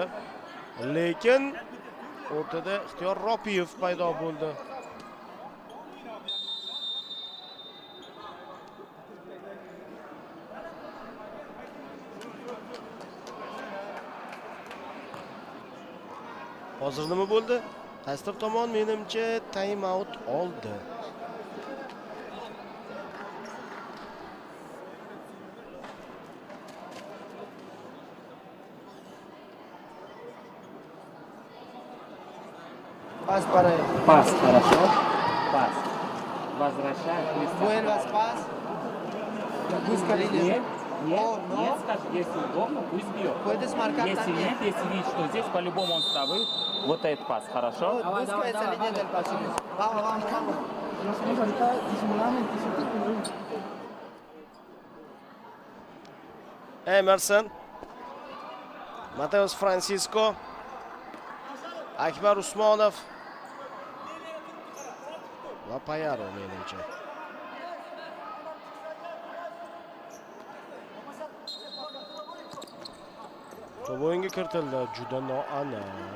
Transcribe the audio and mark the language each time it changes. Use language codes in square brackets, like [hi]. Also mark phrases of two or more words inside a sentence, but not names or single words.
[uz] Lekin o'rtada Ixtiyor Ropiyev paydo bo'ldi. Hozir nima bo'ldi? Qaysi tomon menimcha [en] time out [uz] oldi. [ru] Пас пора. Пас, хорошо. Пас. Возвращаем. [es] Vuelvas пас. Busca línea. [ru] Нет, нет, О, но. нет, скажи, если удобно, пусть бьет. [es] Puedes marcar [ru] Если [es] también. [ru] нет, если видишь, что здесь по-любому он с тобой, вот этот пас, хорошо? [es] Busca esa línea del pasillo. Vamos, vamos, vamos. Emerson, Mateus Francisco, [uz] Akbar Usmonov va Payaro menimcha. To'p o'yinga kiritildi, juda noaniq.